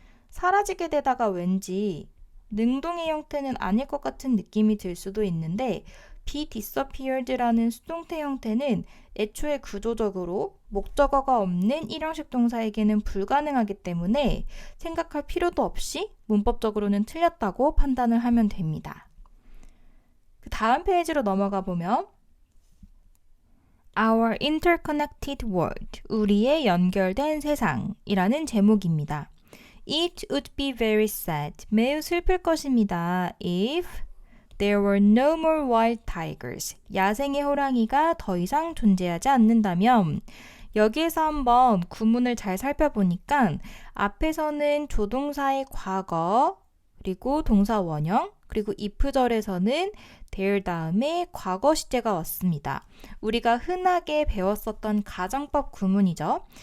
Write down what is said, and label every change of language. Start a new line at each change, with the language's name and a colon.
Korean: 사라지게 되다가 왠지 능동의 형태는 아닐 것 같은 느낌이 들 수도 있는데 be disappeared라는 수동태 형태는 애초에 구조적으로 목적어가 없는 일형식 동사에게는 불가능하기 때문에 생각할 필요도 없이 문법적으로는 틀렸다고 판단을 하면 됩니다. 그 다음 페이지로 넘어가 보면
English: Our Interconnected World,
Korean: 우리의 연결된 세상이라는 제목입니다.
English: It would be very sad,
Korean: 매우 슬플 것입니다.
English: If there were no more wild tigers,
Korean: 야생의 호랑이가 더 이상 존재하지 않는다면. 여기에서 한번 구문을 잘 살펴보니까 앞에서는 조동사의 과거, 그리고 동사 원형, 그리고 if절에서는 there 다음에 과거 시제가 왔습니다. 우리가 흔하게 배웠었던 가정법 구문이죠.